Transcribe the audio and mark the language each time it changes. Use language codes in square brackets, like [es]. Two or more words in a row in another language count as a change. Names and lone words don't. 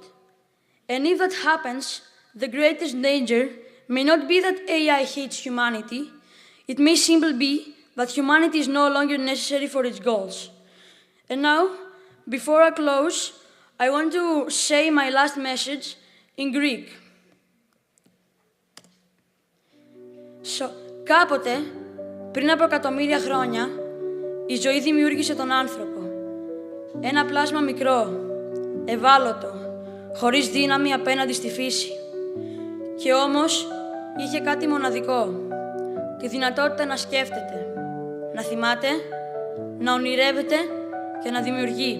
[en] And if that happens, the greatest danger may not be that AI hates humanity. It may simply be that humanity is no longer necessary for its goals. And now, before I close, I want to say my last message in Greek. [el] Κάποτε, πριν από εκατομμύρια χρόνια, η ζωή δημιούργησε τον άνθρωπο. Ένα πλάσμα μικρό, ευάλωτο, χωρίς δύναμη απέναντι στη φύση. Και όμως, είχε κάτι μοναδικό, τη δυνατότητα να σκέφτεται, να θυμάται, να ονειρεύεται και να δημιουργεί.